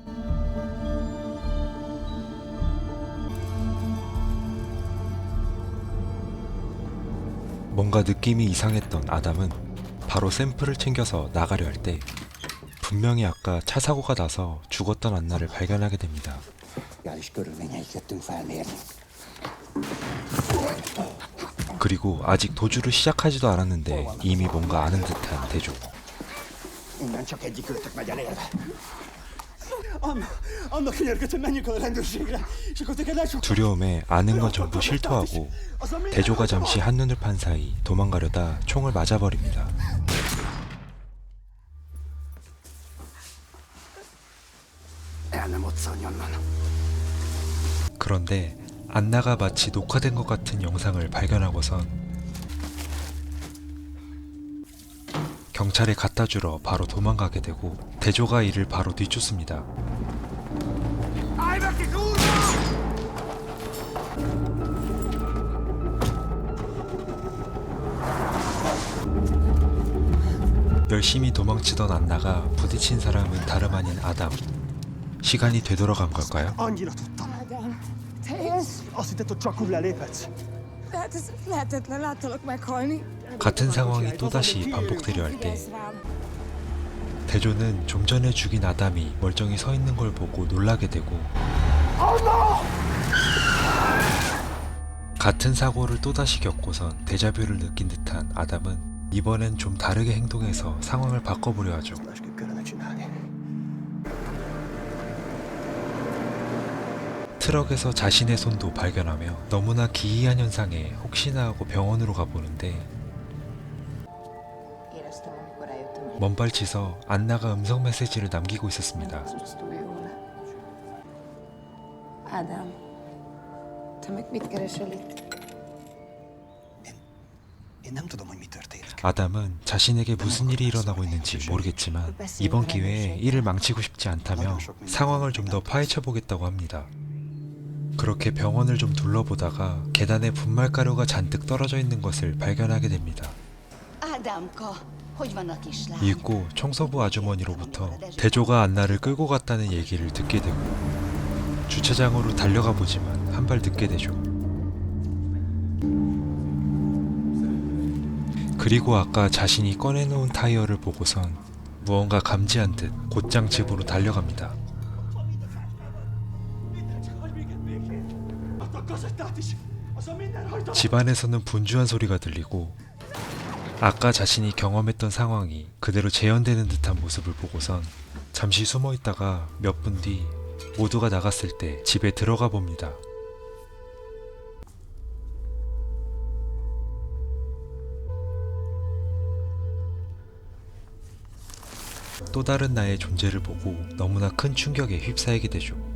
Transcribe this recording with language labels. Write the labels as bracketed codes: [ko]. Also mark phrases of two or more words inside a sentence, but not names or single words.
[ko] 뭔가 느낌이 이상했던 아담은 바로 샘플을 챙겨서 나가려 할 때 분명히 아까 차 사고가 나서 죽었던 안나를 발견하게 됩니다. 그리고 아직 도주를 시작하지도 않았는데 이미 뭔가 아는 듯한 대조. [hu] Innen csak egyikőtök megy el élve. Anna könyörgött, hogy menjünk a rendőrségre, és akkor téged lecsukjuk. [ko] 두려움에 아는 건 전부 실토하고 대조가 잠시 한눈을 판 사이 도망가려다 총을 맞아버립니다. [hu] El nem moccanj onnan. [ko] 그런데 안나가 마치 녹화된 것 같은 영상을 발견하고선 경찰에 갖다 주러 바로 도망가게 되고 대조가 이를 바로 뒤쫓습니다. 열심히 도망치던 안나가 부딪힌 사람은 다름 아닌 아담. 시간이 되돌아간 걸까요? [hu] Annyira tudtam. Ádám, te élsz? Azt hitted, hogy csak úgy leléphetsz? Tehát ez lehetetlen, láttalak meghalni. [ko] 같은 상황이 또다시 반복되려 할 때 [hu] Figyelsz rám. [ko] 대조는 좀 전에 죽인 아담이 멀쩡히 서 있는 걸 보고 놀라게 되고 같은 사고를 또다시 겪고선 데자뷰를 느낀 듯한 아담은 이번엔 좀 다르게 행동해서 상황을 바꿔보려 하죠. [hu] Másképp kellene csinálni. [ko] 트럭에서 자신의 손도 발견하며 너무나 기이한 현상에 혹시나 하고 병원으로 가보는데 [hu] Éreztem, amikor eljöttem, hogy [ko] 먼발치서 안나가 음성 메시지를 남기고 있었습니다. [hu] az túl jól. Ádám, te meg mit keresel itt? Én nem tudom, hogy mi történik. [ko] 아담은 자신에게 무슨 일이 일어나고 있는지 모르겠지만 이번 기회에 일을 망치고 싶지 않다며 상황을 좀 더 파헤쳐 보겠다고 합니다. 그렇게 병원을 좀 둘러보다가 계단에 분말가루가 잔뜩 떨어져 있는 것을 발견하게 됩니다. [hu] Ádámka, hogy van a kislány? [ko] 잊고 청소부 아주머니로부터 대조가 안나를 끌고 갔다는 얘기를 듣게 되고 주차장으로 달려가 보지만 한 발 늦게 되죠. 그리고 아까 자신이 꺼내놓은 타이어를 보고선 무언가 감지한 듯 곧장 집으로 달려갑니다. [hu] A kazettát is! Az a minden hagyta! [ko] 집안에서는 분주한 소리가 들리고 아까 자신이 경험했던 상황이 그대로 재현되는 듯한 모습을 보고선 잠시 숨어 있다가 몇 분 뒤 모두가 나갔을 때 집에 들어가 봅니다. 또 다른 나의 존재를 보고 너무나 큰 충격에 휩싸이게 되죠.